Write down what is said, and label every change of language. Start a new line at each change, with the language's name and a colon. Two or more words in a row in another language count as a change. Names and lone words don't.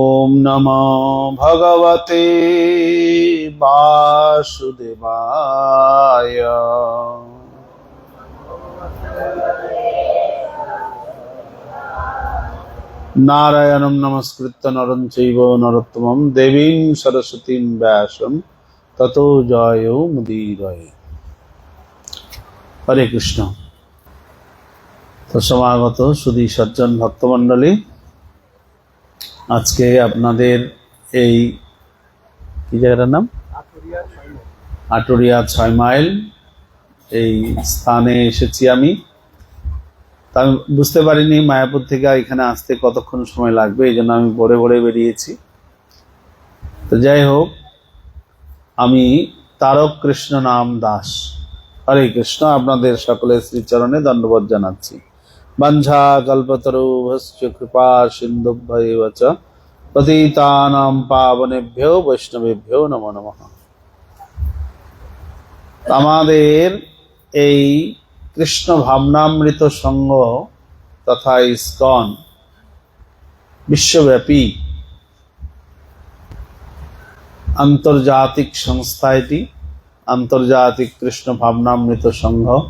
Sanskrit: नमो भगवते वासुदेवाय। नारायणं नमस्कृत्य नरं चैव नरोत्तमं देवीं सरस्वतीं व्यासं ततो जयो मुदीरये।
Hindi: हरे कृष्ण। तो समागत सुधी सज्जन भक्तमंडली, आज के
Bangla: আপনাদের এই কি জায়গাটার নাম আটুরিয়া 6 মাইল এই স্থানে এসেছি আমি। আমি বুঝতে পারিনি মায়াপুর থেকে এখানে আসতে কতক্ষণ সময় লাগবে, এই জন্য আমি ভোরে ভোরে বেরিয়েছি। তো যাই হোক, আমি তারক কৃষ্ণ নাম দাস। হরে কৃষ্ণ। আপনাদের সকলের শ্রীচরণে দণ্ডবোধ জানাচ্ছি।
Sanskrit: বাঞ্ছা কল্পতরুভ্যশ্চ কৃপা সিন্ধুভ্যেব চ পতিতানাং পাবনেভ্যো বৈষ্ণবেভ্যো নমো নমঃ।
Bangla: আমাদের এই কৃষ্ণ ভাবনামৃত সংঘ তথা ইসকন বিশ্বব্যাপী আন্তর্জাতিক সংস্থা, এটি আন্তর্জাতিক কৃষ্ণ ভাবনামৃত সংঘ।